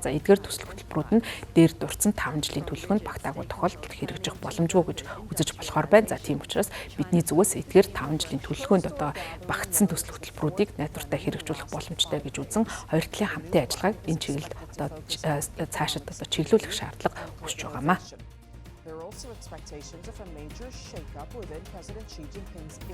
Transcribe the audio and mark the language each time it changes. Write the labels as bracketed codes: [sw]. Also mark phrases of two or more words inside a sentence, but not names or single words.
[mn] За эдгээр төсөл хөтөлбөрүүд нь дээр дурдсан 5 жилийн төлөвлөгөөнд багтаагүй тохиолдолд хэрэгжих боломжгүй гэж үзэж болохоор байна. За тийм учраас бидний зүгээс эдгээр 5 жилийн төлөвлөгөөнд багтсан төсөл хөтөлбөрүүдийг найдвартай хэрэгжүүлэх боломжтой гэж үзэн хоёр талын хамтын ажиллагааг энэ чиглэлд цаашид чиглүүлэх шаардлага үүсэж байгаамаа. [en] There are also expectations of a major shake-up within President Xi Jinping's